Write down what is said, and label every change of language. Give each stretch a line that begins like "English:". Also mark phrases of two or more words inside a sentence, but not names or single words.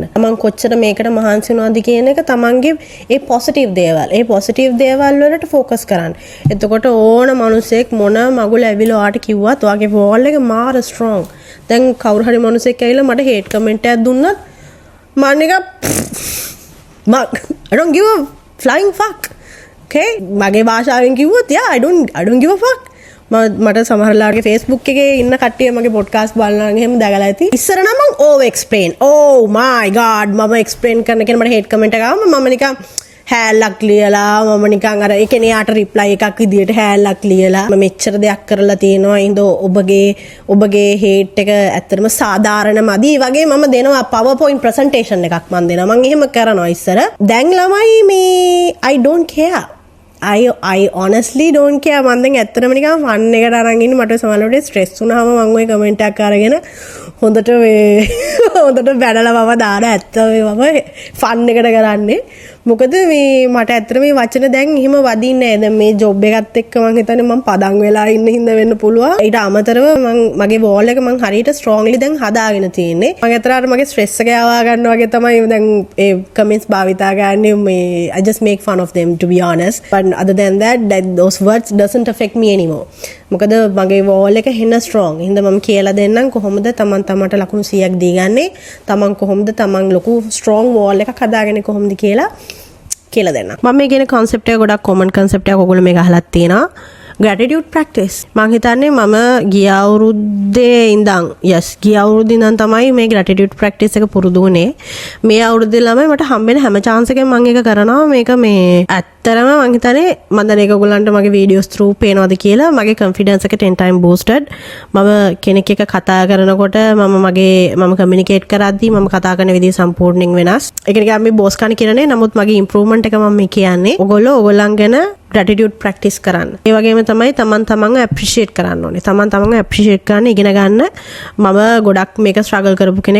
Sinhala: තමන් කොච්චර මේකට මහන්සි වෙනවද කියන එක තමන්ගේ ඒ පොසිටිව් දේවල්. ඒ පොසිටිව් දේවල් වලට ફોකස් කරන්න. එතකොට ඕන මිනිසෙක් මොන මගුල ඇවිල්ලා ඔයාට කිව්වත් ඔයාගේ වෝල් එක මාර ස්ට්‍රෝං. දැන් කවුරු හරි මිනිසෙක් ඇවිල්ලා මට
English: hate comment
Sinhala: එකක් දුන්නත් මම නිකන්
English: I don't give a flying fuck. Okay?
Sinhala: මගේ භාෂාවෙන් කිව්වොත්
English: yeah I don't give a fuck.
Sinhala: මට සමහරලාගේ Facebook එකේ ඉන්න කට්ටිය මගේ පොඩ්කාස්ට් බලනවා එහෙම දැකලා ඇති. ඉස්සර නම් මම
English: over explain. Oh my god
Sinhala: මම explain කරන කෙනා මට
English: hate comment
Sinhala: එකක් ආවම මම නිකන් හැලක් ලියලා මම නිකන් අර ඒ කියන්නේ යාට reply එකක් විදියට හැලක් ලියලා මම මෙච්චර දෙයක් කරලා තියෙනවා ඉඳ ඔබගේ hate එක ඇත්තටම සාධාරණමදි වගේ මම දෙනවා PowerPoint presentation එකක් මම දෙනවා මම එහෙම කරනවා ඉස්සර දැන් ළමයි මේ
English: I don't care I honestly don't care
Sinhala: මම දැන් ඇත්තටම නිකන් ෆන් එකට අරන් ඉන්නේ මට සමහරවිට ස්ට්‍රෙස් වුණාම මම ওই කමෙන්ට් එකක් අරගෙන හොඳට බැනලා මම දාන ඇත්ත මම ෆන් එකට කරන්නේ මොකද මේ මට ඇත්තට මේ වචන දැන් එහෙම වදින්නේ නැහැ දැන් මේ ජොබ් එකත් එක්ක මම හිතන්නේ මම පදන් වෙලා ඉන්න හින්දා වෙන්න පුළුවන් ඊට අමතරව මගේ වෝල් එක මම හරියට ස්ට්‍රෝංලි දැන් හදාගෙන තියෙන්නේ මම ඇත්තට මගේ ස්ට්‍රෙස් එක යවා ගන්න වගේ තමයි දැන් ඒ කමෙන්ට්ස් භාවිතා ගන්නේ මේ
English: I just make fun of them to be honest but other than that those words doesn't affect me anymore
Sinhala: මොකද මගේ වෝල් එක හෙන්න ස්ට්‍රෝං හින්දා මම කියලා දෙන්නම් කොහොමද තමන් තමට ලකුණු 100ක් දීගන්නේ තමන් කොහොමද තමන් ලොකු
English: strong wall
Sinhala: එකක් හදාගන්නේ කොහොමද කියලා දෙන්න. මම මේ කියන concept එක ගොඩක්
English: common concept
Sinhala: එකක් ඔයගොල්ලෝ මේක අහලත් තියෙනවා.
English: gratitude practice.
Sinhala: මම හිතන්නේ මම ගිය අවුරුද්දේ ඉඳන් ගිය අවුරුද්දේ ඉඳන් තමයි මේ
English: gratitude practice
Sinhala: එක පුරුදු වුණේ. මේ අවුරුද්දේ ළමයි මට හම්බෙන හැම chance එකෙන් මම ඒක කරනවා. මේක මේ ඇත්තරම මම හිතන්නේ මම දැන් ඒක ඔයගොල්ලන්ට මගේ
English: videos through
Sinhala: පේනවද කියලා මගේ confidence එක 10
English: time boosted.
Sinhala: මම කෙනෙක් එක්ක කතා කරනකොට මම communicate කරද්දී මම කතා කරන විදිහ සම්පූර්ණයෙන් වෙනස්. ඒක නිකන් මේ boss කන කියන්නේ නමුත් මගේ improvement එක මම මේ කියන්නේ. ඔයගොල්ලන් ගැන
English: gratitude practice
Sinhala: කරන්න. ඒ වගේම තමයි තමන්ව appreciate කරන්න ඕනේ. තමන්ව appreciate කරන්න ඉගෙන ගන්න. මම ගොඩක් මේක struggle කරපු කෙනෙක්.